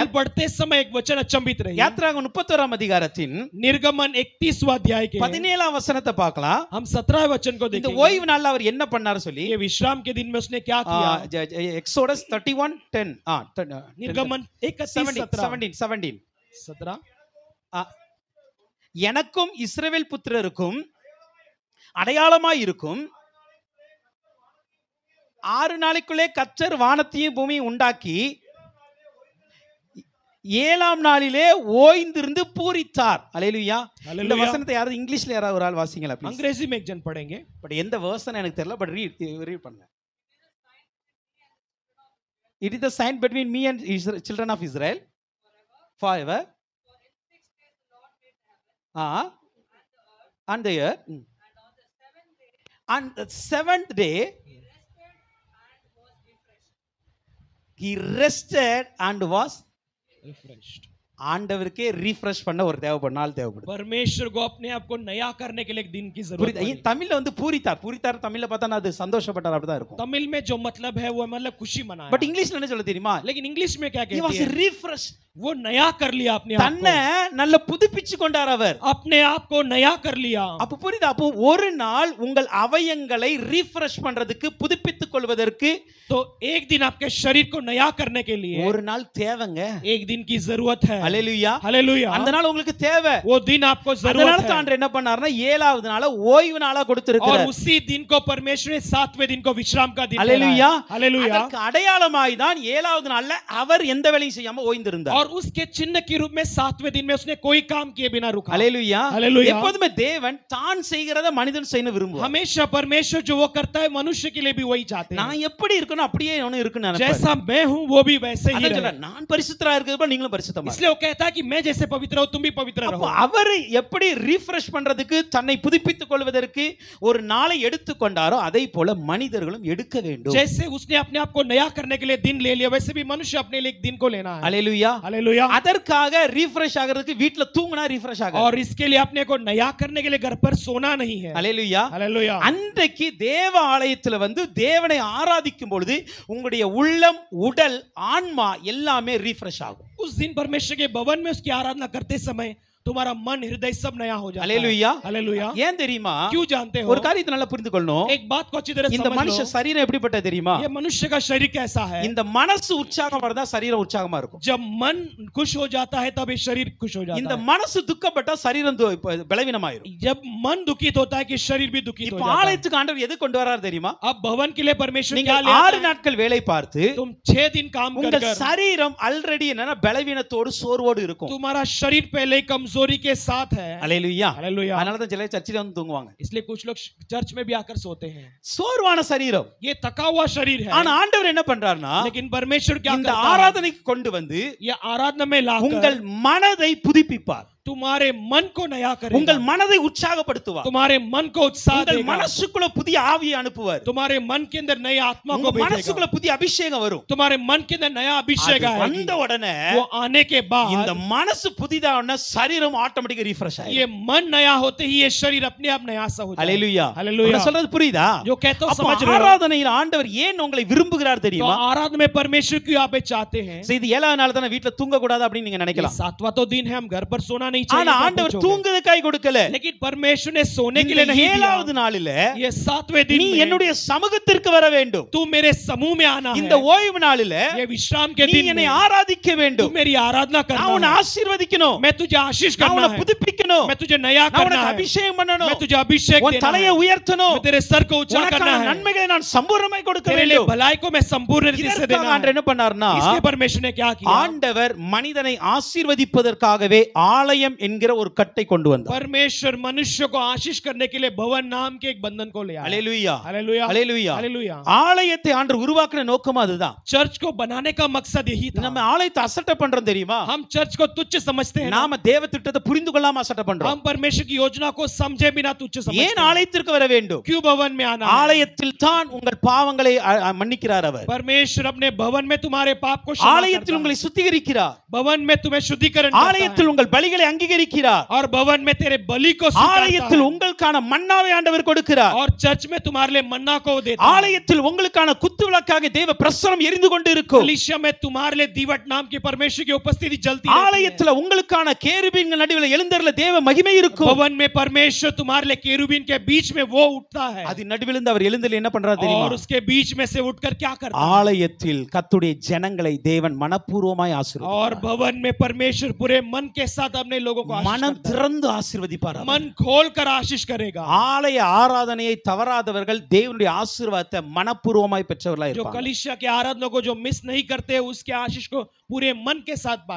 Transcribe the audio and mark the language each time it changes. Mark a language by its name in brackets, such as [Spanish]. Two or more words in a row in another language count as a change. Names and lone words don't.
[Tamil] இருந்துச்சு. [Hindi] पढ़ते समय एक वचन अचंभित रही। [Tamil] யாத்திராகமம் 31ஆம் அதிகாரத்தின் [Hindi] निर्गमन 31वां अध्याय के [Tamil] 17ஆம் வசனத்தை பார்க்கலாம். [Hindi] हम 17वें वचन को [Tamil] இந்த [Hindi] देखेंगे। [Tamil] ஓய்வு நாள்ல அவர் என்ன பண்ணாரு சொல்லி [Hindi] ये विश्राम के दिन में उसने क्या किया? [Tamil] எக்ஸோடஸ் 31:10 [Hindi] निर्गमन 31:17 [Tamil] எனக்கும் இஸ்ரவேல் புத்திரருக்கும் அடையாளமாய் இருக்கும் 6 நாளைக்குள்ளே கர்த்தர் வானத்தையும் பூமியும் உண்டாக்கி 7ஆம் நாளிலே ஓய்ந்திருந்து பூரித்தார். ஹalleluya. இந்த வசனத்தை யாராவது இங்கிலீஷ்ல யாராவது ஒரு ஆள் வாசிங்களா ப்ளீஸ்? [Hindi] अंग्रेजी में एक जन पढ़ेंगे। [Tamil] பட் எந்த வெர்ஷன் எனக்கு தெரியல, பட் ரீட் பண்ணுங்க. [English] It is the sign between me and children of Israel forever. And the earth. And the 7th day he rested and was refreshed. [Tamil] ஆண்டவருக்கே ரீஃப்ரெஷ் பண்ண ஒரு நாள் தேவைப்படுது. [Hindi] परमेश्वर को अपने आप को नया करने के लिए एक दिन की जरूरत [Tamil] புரியுதா? தமிழ்ல வந்து பூரித்தார் தமிழ்ல பார்த்தா அது சந்தோஷப்பட்டார் அப்படிதான் இருக்கும். [Hindi] तमिल में जो मतलब है वो मतलब खुशी मनाया। [Tamil] பட் இங்கிலீஷ்ல என்ன சொல்ல தெரியுமா? [Hindi] लेकिन इंग्लिश में क्या [English] he was [Hindi] कहते हैं? [English] refreshed. [Hindi] वो नया कर लिया अपने आप [Tamil] தன்னை நல்ல புதுப்பிச்சு கொண்டார் அவர். [Hindi] को, अपने आप को नया कर लिया। [Tamil] அப்ப புரியுதா? அப்போ ஒரு நாள் உங்கள் அவயங்களை ரீஃப்ரெஷ் பண்றதுக்கு புதுப்பித்துக் கொள்வதற்கு [Hindi] तो एक दिन आपके शरीर को नया करने के लिए [Tamil] ஒரு நாள் தேவைங்க. [Hindi] एक दिन की जरूरत है। [Tamil] ஹalleluya. [Hindi] हालेलुया। [Tamil] அந்த நாள் உங்களுக்கு தேவை. [Hindi] वो दिन आपको [Tamil] அதனால [Hindi] जरूरत है। [Tamil] ஆண்டவர் என்ன பண்ணாருன்னா 7வது நாளை ஓய்வு நாளா [Hindi] और [Tamil] கொடுத்திருக்கிறார். [Hindi] उसी दिन को परमेश्वर ने 7वें दिन को विश्राम का दिन [Tamil] ஹalleluya. [Hindi] बनाया। हालेलुया। [Tamil] அதற்கு அடையாளமாய் தான் 7வது நாள்ல அவர் எந்த வேலையும் செய்யாம ஓய்ந்திருந்தார். [Hindi] और उसके चिन्ह के रूप में 7वें दिन में उसने कोई काम किए बिना रुका। [Tamil] ஹalleluya. [Hindi] हालेलुया। [Tamil] எப்போதுமே தேவன் தான் செய்கிறத மனிதன் செய்யணும் விரும்புவார். [Hindi] हमेशा परमेश्वर जो वो करता है मनुष्य के लिए भी वही चाहते हैं। [Tamil] நான் எப்படி இருக்கணும் அப்படியே அவனும் இருக்கணும் நினைப்பார். [Hindi] जैसा मैं हूं वो भी वैसे ही [Tamil] அதான் [Hindi] रहे। [Tamil] சொல்றார், நான் பரிசுத்தரா இருக்கிறப்ப நீங்களும் பரிசுத்தமா இருங்க. [Hindi] इसलिए वो कहता है कि मैं जैसे पवित्र हूं तुम भी पवित्र [Tamil] அப்ப [Hindi] रहो। [Tamil] அவர் எப்படி ரீஃப்ரெஷ் பண்றதுக்கு தன்னை புதுப்பித்துக் கொள்வதற்கு ஒரு நாளை எடுத்துக்கொண்டாரோ அதே போல மனிதர்களும் எடுக்க வேண்டும். [Hindi] जैसे उसने अपने आप को नया करने के लिए दिन ले लिया वैसे भी मनुष्य अपने लिए एक दिन को लेना है। [Tamil] ஹalleluya. [Hindi] हालेलुया। [Tamil] அதற்காக ரீஃப்ரெஷ் ஆகிறதுக்கு வீட்ல தூங்குனா ரீஃப்ரெஷ் ஆகாது. [Hindi] और इसके लिए अपने को नया करने के लिए घर पर सोना नहीं है। [Tamil] ஹalleluya. [Hindi] हालेलुया। [Tamil] அன்றைக்கு தேவ ஆலயத்துல வந்து தேவனை ஆராதிக்கும் பொழுது உங்களுடைய உள்ளம், உடல், ஆன்மா எல்லாமே ரீஃப்ரெஷ் ஆகும். [Hindi] उस दिन परमेश्वर के भवन में उसकी आराधना करते समय तुम्हारा मन हृदय सब नया हो जाता है। [Tamil] ஹalleluya. [Hindi] हालेलुया। [Tamil] ஏன் தெரியுமா? [Hindi] क्यों जानते हो? [Tamil] ஒரு காரியத்தை நல்லா புரிந்து கொள்ளணும். [Hindi] एक बात को अच्छी तरह [Tamil] இந்த [Hindi] समझ [Tamil] மனுஷ [Hindi] लो। [Tamil] சரீரம் எப்படிப்பட்ட தெரியுமா? [Hindi] ये मनुष्य का शरीर कैसा है? [Tamil] இந்த மனசு உற்சாகமா இருந்தா சரீரம் உற்சாகமா இருக்கும். [Hindi] जब मन खुश हो जाता है तब ये शरीर खुश हो जाता [Tamil] இந்த [Hindi] है। [Tamil] மனசு துக்கப்பட்டா சரீரம் பலவீனமாயிரும். [Hindi] जब मन दुखित होता है कि शरीर भी दुखित हो [Tamil] இப்ப [Hindi] जाता है। [Tamil] ஆலயத்துக்கு ஆண்டவர் எது கொண்டு வரார் தெரியுமா? [Hindi] अब भवन के लिए परमेश्वर [Tamil] நீங்க [Hindi] क्या ले आता [Tamil] 6 [Hindi] है? [Tamil] நாட்கள் வேலை பார்த்து [Hindi] तुम 6 दिन काम कर [Tamil] உங்க [Hindi] कर [Tamil] சரீரம் ஆல்ரெடி என்னன்னா பலவீனத்தோடு சோர்வோடு இருக்கும். [Hindi] तुम्हारा शरीर पहले ही कमजोरी के साथ है। [Tamil] ஹalleluya. [Hindi] हालेलुया। [Tamil] அதனால தான் சில சர்ச்சில வந்து தூங்குவாங்க. [Hindi] इसलिए कुछ लोग चर्च में भी आकर सोते हैं। [Tamil] சோர்வான சரீரம். [Hindi] ये थका हुआ शरीर है। [Tamil] ஆனா ஆண்டவர் என்ன பண்றாருன்னா [Hindi] लेकिन परमेश्वर क्या [Tamil] இந்த [Hindi] करता है? [Tamil] ஆராதனைக்கு கொண்டு வந்து [Hindi] ये आराधना में लाकर [Tamil] உங்கள் மனதை புதுப்பிப்பார். [Hindi] तुम्हारे मन को नया करेगा, [Tamil] உங்கள் மனதை உற்சாகப்படுத்துவார், [Hindi] तुम्हारे मन को उत्साह [Tamil] உங்கள் [Hindi] देगा, [Tamil] மனசுக்குள்ள புதிய ஆவியை அனுப்புவார், [Hindi] तुम्हारे मन के अंदर नई आत्मा को [Tamil] உங்க [Hindi] भेजेगा, [Tamil] மனசுக்குள்ள புதிய அபிஷேகம் வரும். [Hindi] तुम्हारे मन के अंदर नया अभिषेक [Tamil] அது [Hindi] आएगी। [Tamil] வந்த உடனே [Hindi] वो आने के [Tamil] இந்த [Hindi] बाद [Tamil] மனசு புதிதான சரீரம் [English] automatically refresh [Hindi] ये [Tamil] ஆயிடும். [Hindi] मन नया होते ही ये शरीर अपने आप नया सा हो जाएगा। [Tamil] ஹalleluya. [Hindi] हालेलुया। [Tamil] நான் சொல்றது புரியுதா? [Hindi] जो कहता हूं [Tamil] அப்ப [Hindi] समझ रहे हो? [Tamil] ஆராதனையில் ஆண்டவர் ஏன் உங்களை விரும்புகிறார் [Hindi] तो [Tamil] தெரியுமா? [Hindi] आराधना में परमेश्वर क्यों आप चाहते हैं? [Tamil] சரி, இது 7வது நாள் தான வீட்ல தூங்க கூடாது அப்படி நீங்க [Hindi] ये [Tamil] நினைக்கலாம். [Hindi] 7वां तो दिन है, हम घर पर सोना नहीं [Tamil] ஆனா [Hindi] चाहिए, [Tamil] ஆண்டவர் [Hindi] पूछोगे। [Tamil] தூங்குறதுக்காய் கொடுக்கல. [Hindi] लेकिन परमेश्वर ने सोने के [Tamil] இந்த [Hindi] लिए नहीं दिया। [Tamil] 7வது நாளில [Hindi] ये 7वें दिन [Tamil] நீ [Hindi] में [Tamil] என்னுடைய சமூகத்திற்கு வர வேண்டும். [Hindi] तू मेरे समूह में आना [Tamil] இந்த [Hindi] है। [Tamil] ஓய்வு நாளில [Hindi] ये विश्राम के [Tamil] நீ [Hindi] दिन [Tamil] என்னை [Hindi] में [Tamil] ஆராதிக்க [Hindi] तू [Tamil] வேண்டும். [Hindi] मेरी आराधना [Tamil] நான் [Hindi] करना [Tamil] உன்னை [Hindi] है। [Tamil] ஆசீர்வதிக்கணும். [Hindi] मैं तुझे आशीष [Tamil] நான் [Hindi] करना [Tamil] உன்னை [Hindi] है, [Tamil] புதுப்பிக்கணும். [Hindi] मैं तुझे नया [Tamil] நான் [Hindi] करना [Tamil] உனக்கு [Hindi] है, [Tamil] அபிஷேகம் பண்ணணும். [Hindi] मैं तुझे अभिषेक [Tamil] உன் [Hindi] देना [Tamil] தலையை [Hindi] है, [Tamil] உயர்த்தணும். [Hindi] मैं तेरे सर को ऊंचा करना [Tamil] உனக்கான [Hindi] है, [Tamil] நன்மைகளை நான் சம்பூர்ணமாய் கொடுக்க [Hindi] तेरे लिए [Tamil] வேண்டும். [Hindi] भलाई को मैं संपूर्ण रीति से [Tamil] இதற்காக [Hindi] देना [Tamil] ஆண்டவர் [Hindi] है। [Tamil] என்ன பண்ணார்னா, [Hindi] इसलिए परमेश्वर ने क्या किया? [Tamil] ஆண்டவர் மனிதனை ஆசீர்வதிப்பதற்காகவே ஆலயம் என்கிற ஒரு கட்டை கொண்டு வந்தார். [Hindi] परमेश्वर मनुष्य को आशीष करने के लिए भवन नाम के एक बंधन को ले आया। [Tamil] ஹalleluya. [Hindi] हालेलुया, [Tamil] ஹalleluya. [Hindi] हालेलुया। [Tamil] ஆலயத்தை ஆண்டவர் உருவாக்கின நோக்கம் அதுதான். [Hindi] चर्च को बनाने का मकसद यही था। [Tamil] நம்ம ஆலயத்தை அசட்டை பண்றோம் தெரியுமா? [Hindi] हम चर्च को तुच्छ समझते हैं ना? [Tamil] நாம தேவ திட்டத்தை புரிந்து கொள்ளாம அசட்டை பண்றோம். [Hindi] हम परमेश्वर की योजना को समझे बिना तुच्छ समझते [Tamil] ஏன் [Hindi] हैं। [Tamil] ஆலயத்திற்கு வர வேண்டும்? [Hindi] क्यों भवन में आना है? [Tamil] ஆலயத்தில் தான் உங்கள் பாவங்களை மன்னிக்கிறார் அவர். [Hindi] परमेश्वर अपने भवन में तुम्हारे पाप को क्षमा [Tamil] ஆலயத்தில் [Hindi] करता [Tamil] உங்களை [Hindi] है। [Tamil] சுத்திகரிக்கிறார். [Hindi] भवन में तुम्हें शुद्धिकरण करता [Tamil] ஆலயத்தில் உங்கள் பலிகளை அங்கீகரிக்கிறார். [Hindi] है। और भवन में तेरे बलि को स्वीकारता [Tamil] ஆலயத்தில் [Hindi] है। [Tamil] உங்களுக்கான மன்னாவை ஆண்டவர் கொடுக்கிறார். [Hindi] और चर्च में तुम्हारे लिए मन्ना को देता है। [Tamil] ஆலயத்தில் உங்களுக்கான குத்து விளக்காக தேவ பிரசனம் எரிந்து கொண்டு இருக்கும். [Hindi] कलीसिया में तुम्हारे लिए दीवट नाम की परमेश्वर की उपस्थिति जलती रहती है। [Tamil] ஆலயத்தில் உங்களுக்கான கேருபீன்கள் நடுவில் எழுந்தருள தேவ மகிமை இருக்கும். [Hindi] भवन में परमेश्वर तुम्हारे लिए केरूबीन के बीच में वो उठता है। [Tamil] அது நடுவிலிருந்து அவர் எழுந்தருள என்ன பண்றார் தெரியுமா? [Hindi] और उसके बीच में से उठकर क्या करता है? [Tamil] ஆலயத்தில் கர்த்தருடைய ஜனங்களை தேவன் மனப்பூர்வமாய் [Hindi] और [Tamil] ஆசீர்வதிப்பார். [Hindi] भवन में परमेश्वर पूरे मन के साथ अपने लोगों को आशीष [Tamil] மனம் [Hindi] करता है। [Tamil] திறந்து ஆசீர்வதிப்பார். [Hindi] मन खोल कर आशीष करेगा। [Tamil] ஆலய ஆராதனையை தவறாதவர்கள் தேவனுடைய ஆசீர்வாதத்தை மனப்பூர்வமாய் பெற்றவர்களாய் [Hindi] जो [Tamil] இருப்பாங்க. [Hindi] कलीसिया के आराधना को जो मिस नहीं करते उसके आशीष को पूरे मन के साथ पाते